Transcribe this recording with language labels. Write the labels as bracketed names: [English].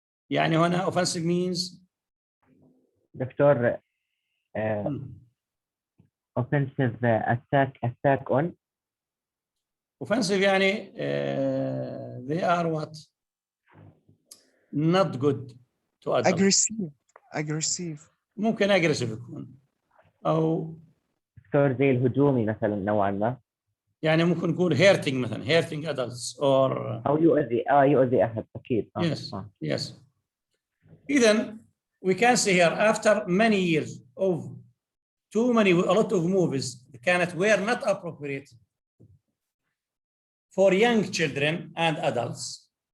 [Arabic] يعني هنا [English] offensive means doctor offensive attack on. Offensive [Arabic] يعني [English] they are what? Not good to adults. Aggressive. [Arabic] ممكن aggressive يكون أو دكتور زي الهجومي مثلا نوعا ما. يعني ممكن يكون hurting مثلا [English] hurting adults or [Arabic] أو يؤذي أحد أكيد. [English] Yes. Then we can say here after many years of a lot of movies [Arabic] كانت [English] were not appropriate for young children and adults.